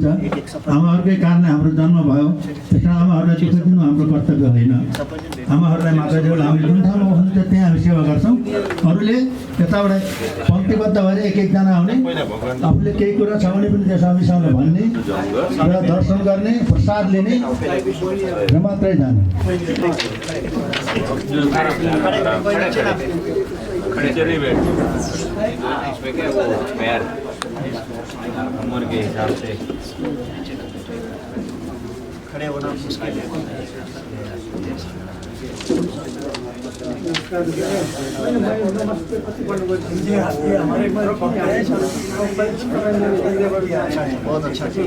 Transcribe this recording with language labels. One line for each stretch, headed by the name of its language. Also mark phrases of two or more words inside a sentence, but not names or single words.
Nepali: आमाहरूकै कारणले हाम्रो जन्म भयो। त्यस कारण आमाहरूलाई दुःख दिनु हाम्रो कर्तव्य होइन। आमाहरूलाई माताजीहरूले हामीले जुन ठाउँमा बस्नुहुन्छ त्यहाँ हामी सेवा गर्छौँ। अरूले यताबाट पङ्क्तिबद्ध भएर एक एकजना आउने, आफूले केही कुरा छ भने पनि त्यस हामीसँग भन्ने र दर्शन गर्ने, प्रसाद लिने र मात्रै जाने।
Hindi: इसमें क्या वो पैर उम्र के हिसाब से खड़े होना मुश्किल है। बहुत अच्छा किया।